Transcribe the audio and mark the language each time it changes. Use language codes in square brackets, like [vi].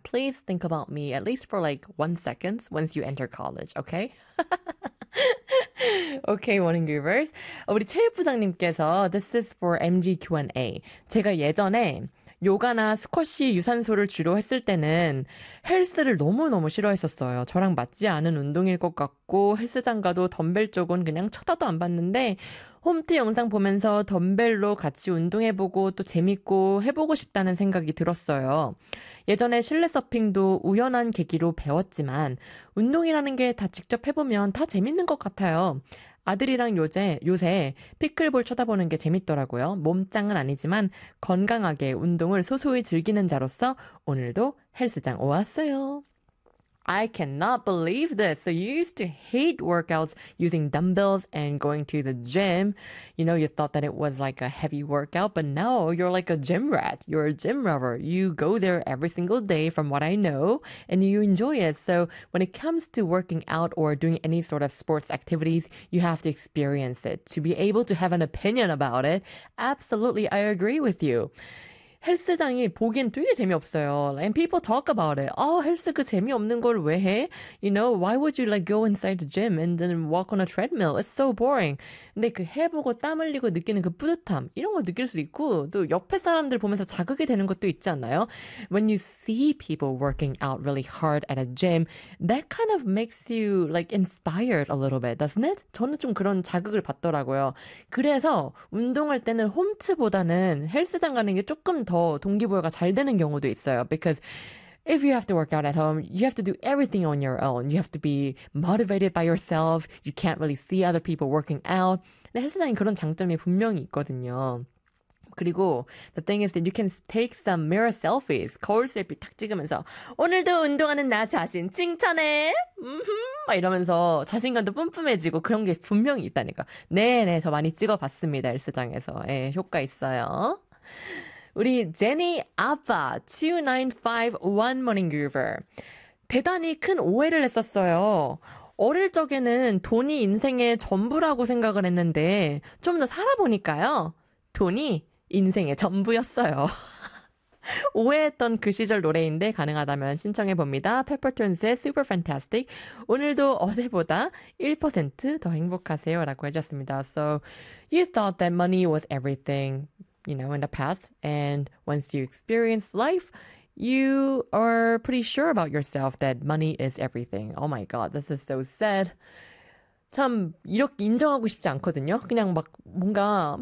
[en] Please think about me at least for like 1 second once you enter college, okay? Okay, morning viewers. [ko] 우리 최 부장님께서 [en] This is for MG Q&A. [ko] 제가 예전에 요가나 스쿼시 유산소를 주로 했을 때는 헬스를 너무너무 싫어했었어요. 저랑 맞지 않은 운동일 것 같고 헬스장 가도 덤벨 쪽은 그냥 쳐다도 안 봤는데 홈트 영상 보면서 덤벨로 같이 운동해보고 또 재밌고 해보고 싶다는 생각이 들었어요. 예전에 실내 서핑도 우연한 계기로 배웠지만 운동이라는 게 다 직접 해보면 다 재밌는 것 같아요. 아들이랑 요새 피클볼 쳐다보는 게 재밌더라고요. 몸짱은 아니지만 건강하게 운동을 소소히 즐기는 자로서 오늘도 헬스장 오왔어요. [en] I cannot believe this. So you used to hate workouts using dumbbells and going to the gym. You know, you thought that it was like a heavy workout, but now you're like a gym rat. You're a gym lover. You go there every single day from what I know, and you enjoy it. So when it comes to working out or doing any sort of sports activities, you have to experience it to be able to have an opinion about it. Absolutely, I agree with you. [ko] 헬스장이 보기엔 되게 재미없어요. [en] And people talk about it. [ko] Oh, 헬스 그 재미없는 걸 왜 해? [en] You know, why would you like go inside the gym and then walk on a treadmill? It's so boring. [ko] 근데 그 해보고 땀 흘리고 느끼는 그 뿌듯함 이런 거 느낄 수 있고 또 옆에 사람들 보면서 자극이 되는 것도 있지 않나요? [en] When you see people working out really hard at a gym, that kind of makes you like inspired a little bit, doesn't it? [ko] 저는 좀 그런 자극을 받더라고요. 그래서 운동할 때는 홈트보다는 헬스장 가는 게 조금 더 동기부여가 잘 되는 경우도 있어요. [en] Because if you have to work out at home, you have to do everything on your own. You have to be motivated by yourself. You can't really see other people working out. [ko] 근데 헬스장이 그런 장점이 분명히 있거든요. 그리고 [en] the thing is that you can take some mirror selfies. [ko] 거울 셀피 탁 찍으면서 오늘도 운동하는 나 자신 칭찬해. 막 이러면서 자신감도 뿜뿜해지고 그런 게 분명히 있다니까. 네네, 저 많이 찍어봤습니다. 헬스장에서. 예, 효과 있어요. 우리 제니 아빠 2951 Morning Groover 대단히 큰 오해를 했었어요. 어릴 적에는 돈이 인생의 전부라고 생각을 했는데 좀 더 살아보니까요. 돈이 인생의 전부였어요. 오해했던 그 시절 노래인데 가능하다면 신청해봅니다. Peppertones의 Super Fantastic 오늘도 어제보다 1% 더 행복하세요 라고 해줬습니다. [en] So you thought that money was everything. You know, in the past, and once you experience life, you are pretty sure about yourself that money is everything. Oh my god, this is so sad. [ko] 참 이렇게 인정하고 싶지 않거든요. 그냥 막 뭔가